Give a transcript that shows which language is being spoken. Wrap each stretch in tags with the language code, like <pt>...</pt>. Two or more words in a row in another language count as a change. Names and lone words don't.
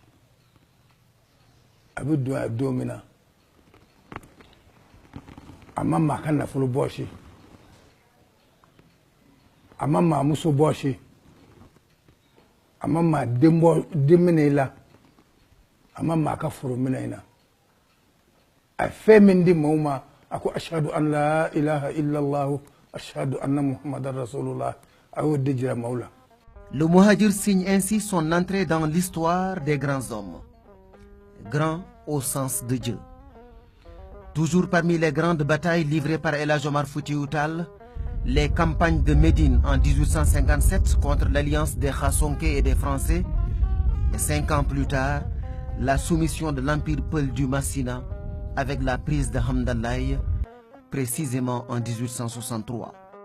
<bm>a bɛ don a don min na a ma maa ka nafolo bɔsi a ma maa muso bɔsi a ma maa den minɛ i la a ma maa ka foro minɛ i na a ye fɛn min di maaw ma a ko</bm> <ar>أشهد أن لا إله إلا الله أشهد أن محمدا رسول الله</ar> <bm>a y'o de jira maaw la.</bm> <fr>Le Muhajir signe ainsi son entrée dans l'histoire des grands hommes. Grand au sens de Dieu. Toujours parmi les grandes batailles livrées par El Hadj Omar Foutiyou Tall, les campagnes de Médine en 1857 contre l'alliance des Khassonké et des Français, et 5 ans plus tard, la soumission de l'Empire Peul du Massina avec la prise de Hamdallaye, précisément en 1863.</fr>